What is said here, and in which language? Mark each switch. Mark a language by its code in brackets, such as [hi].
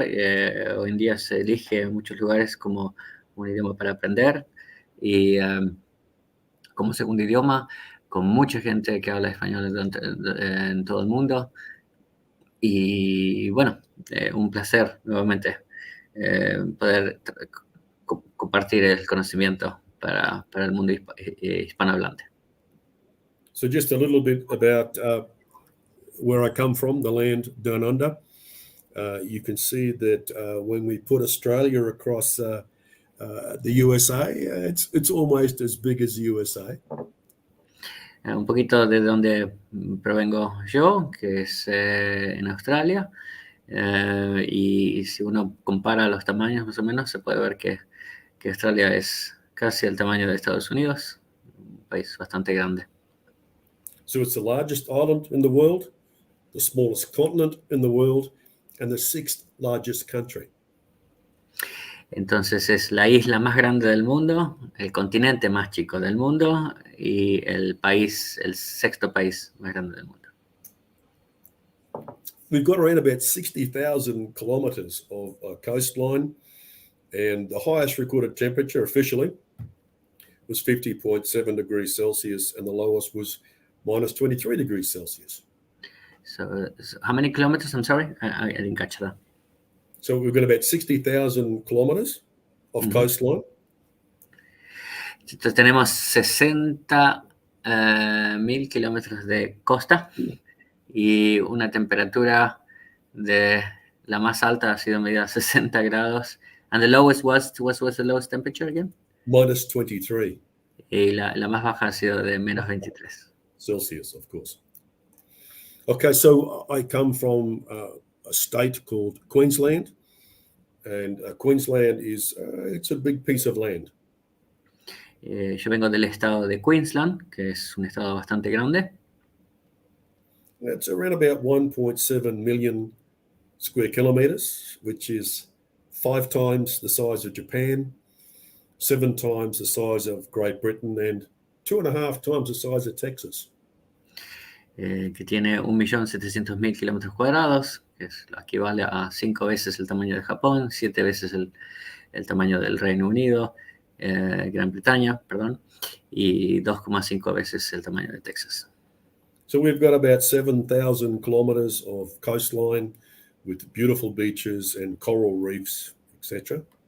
[es] Hoy en día se elige en muchos lugares como un idioma para aprender y como segundo idioma, con mucha gente que habla español en todo el mundo. Y bueno, un placer nuevamente poder compartir el conocimiento para el mundo hispanohablante. [en] So just a little bit about where I come from, the land down under. You can see that when we put Australia across the USA, it's almost as big as the USA. [es] Un poquito de donde provengo yo, que es en Australia. Y si uno compara los tamaños más o menos, se puede ver que Australia es casi el tamaño de Estados Unidos, un país bastante grande. [en] So it's the largest island in the world, the smallest continent in the world, and the 6th largest country. [es] Entonces es la isla más grande del mundo, el continente más chico del mundo y el sexto país más grande del mundo. [en] We've got around about 60,000 kilometres of coastline, and the highest recorded temperature officially was 50.7 degrees Celsius, and the lowest was minus 23 degrees Celsius. So how many kilometers? I'm sorry, I didn't catch that. So we've got about 60,000 kilometres of coastline. [es] Entonces tenemos 60,000 kilómetros de costa y una temperatura de la más alta ha sido medida a 60 grados. [en] And the lowest was the lowest temperature again? Minus 23. [es] Y la más baja ha sido de menos 23. [en] Celsius, of course. Okay, so I come from a state called Queensland, and Queensland it's a big piece of land. [es] Yo vengo del estado de Queensland, que es un estado bastante grande. [en] It's around about 1.7 million square kilometres, which is 5 times the size of Japan, 7 times the size of Great Britain, and 2.5 times the size of Texas. [es] Que tiene 1.700.000 kilómetros cuadrados, que equivale a 5 veces el tamaño de Japón, 7 veces el tamaño del Reino Unido, Gran Bretaña, perdón, y 2,5 veces el tamaño de Texas. [en] So we've got about 7,000 kilometers of coastline with beautiful beaches and coral reefs, etc.